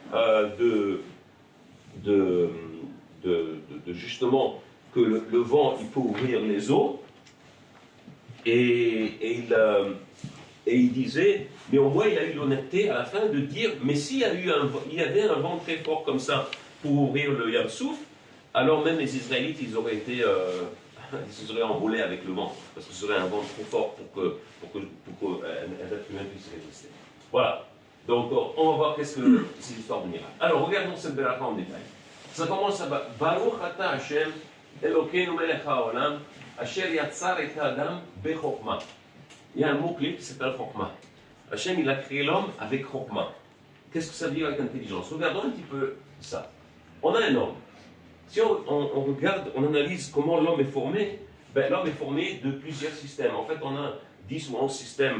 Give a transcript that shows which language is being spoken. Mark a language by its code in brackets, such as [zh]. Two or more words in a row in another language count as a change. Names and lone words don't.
[fr] justement que le vent il peut ouvrir les eaux et il disait, mais au moins il a eu l'honnêteté à la fin de dire, mais s'il y avait un vent très fort comme ça pour ouvrir le Yam Souf, alors même les Israélites, ils auraient été, ils se seraient envolés avec le vent, parce que ce serait un vent trop fort pour qu'un être humain puisse résister. Voilà. Donc on va voir qu'est-ce que c'est l'histoire de miracle. Alors regardons cette beracha en détail. Ça commence à [he] ברוך אתה השם אלוקינו מלך העולם אשר יצר את האדם בחכמה. [fr] Il y a un mot-clé qui s'appelle Chokma. Hachem, il a créé l'homme avec Chokma. Qu'est-ce que ça veut dire avec intelligence? Regardons un petit peu ça. On a un homme. Si on regarde, on analyse comment l'homme est formé, ben, l'homme est formé de plusieurs systèmes. En fait, on a 10 ou 11 systèmes.